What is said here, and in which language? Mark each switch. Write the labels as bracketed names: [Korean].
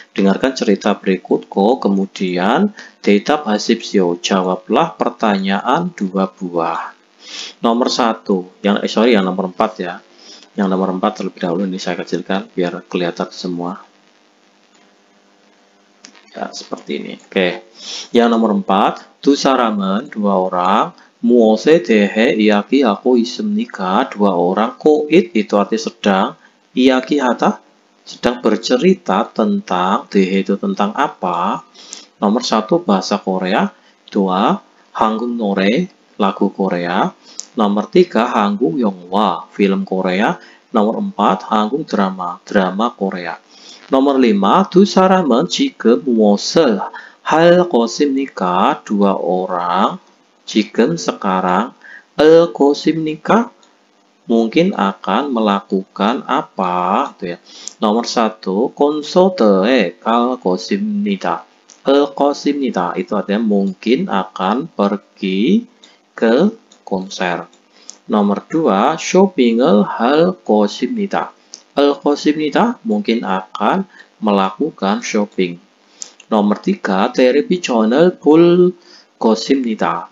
[Indonesian] Dengarkan cerita berikutku, kemudian 대답하십시오. Jawablah pertanyaan 2 buah. Nomor 1, yang nomor 4 ya. Yang nomor 4 terlebih dahulu ini saya kecilkan biar kelihatan semua. Ya, seperti ini. Oke. [Korean] Yang nomor 4, 두 사람은 [Indonesian] dua orang [Korean] 무엇에 대해 이야기하고 있습니까? [Indonesian] Dua orang koit itu arti sedang, 이야기하다 sedang bercerita tentang, 대해 itu tentang apa? Nomor 1 bahasa Korea, 2 [Korean] 한국 노래 [Indonesian] lagu Korea. Nomor 3, [Korean] 한국 영화, [Indonesian] film Korea. Nomor 4, 한국 drama, drama Korea. [Korean] Nomor 5, 두 사람은 지금 무엇을 할 것입니까? [Indonesian] Dua orang, 지금 sekarang, [Korean] 할 것입니까? [Indonesian] Mungkin akan melakukan apa? Gitu ya. [Korean] Nomor 1, 콘서트에 갈 것입니다. 갈 것입니다. [Indonesian] Itu artinya mungkin akan pergi ke konser. [Korean] Nomor 2, 쇼핑을 할 것입니다. 할 것입니다. [Indonesian] Mungkin akan melakukan shopping. [Korean] Nomor 3, 텔레비전을 볼 것입니다.